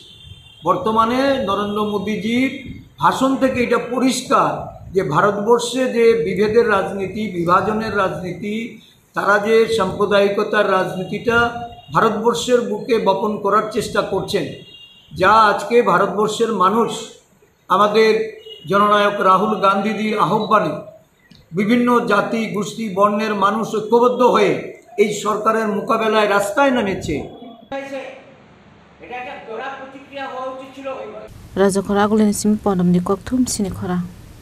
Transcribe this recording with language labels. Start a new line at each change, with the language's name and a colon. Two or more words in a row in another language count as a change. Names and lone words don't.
Bangla: বর্তমানে নরেন্দ্র মোদীজির ভাষণ থেকে এটা পরিষ্কার যে ভারতবর্ষে যে বিভেদের রাজনীতি, বিভাজনের রাজনীতি, তারা যে সাম্প্রদায়িকতার রাজনীতিটা ভারতবর্ষের বুকে বপন করার চেষ্টা করছেন, যা আজকে ভারতবর্ষের মানুষ আমাদের জননায়ক রাহুল গান্ধীজির আহ্বানে বিভিন্ন জাতি গোষ্ঠী বর্ণের মানুষ ঐক্যবদ্ধ হয়ে এই সরকারের মোকাবেলায় রাস্তায় নেমেছে।
Kok Borok: Raja Khora Gulen Sim Pondom ni Koktum Sini Khora.